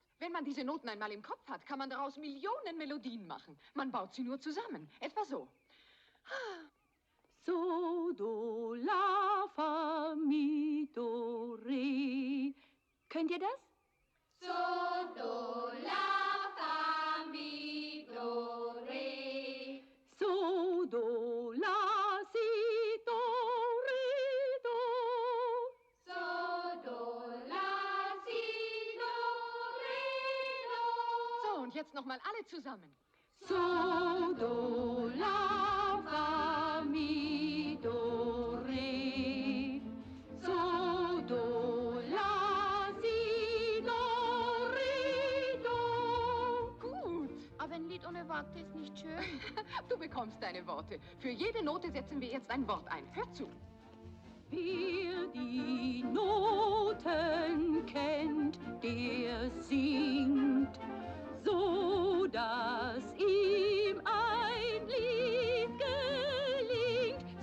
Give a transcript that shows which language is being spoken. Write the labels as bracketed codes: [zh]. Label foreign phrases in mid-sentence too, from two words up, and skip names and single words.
[de] Wenn man diese Noten einmal im Kopf hat, kann man daraus Millionen Melodien machen. Man baut sie nur zusammen. Etwa so. So, Do, La, Fa, Mi, Do, Re. Könnt ihr das? So, Do, La, Fa, Mi, Do, Re. So, Do, La, Si, Do, Re, Do. So, Do, La, Si, Do, Re, Do. So, und jetzt nochmal alle zusammen. So, Do, La, Fa, Mi, Do, Re. So, Do, La, Si, Do, Re, Do. Gut. Aber ein Lied ohne Worte ist nicht schön. Du bekommst deine Worte. Für jede Note setzen wir jetzt ein Wort ein. Hör zu. Wer die Noten kennt, der singt, so dass ihm ein Lied gelingt.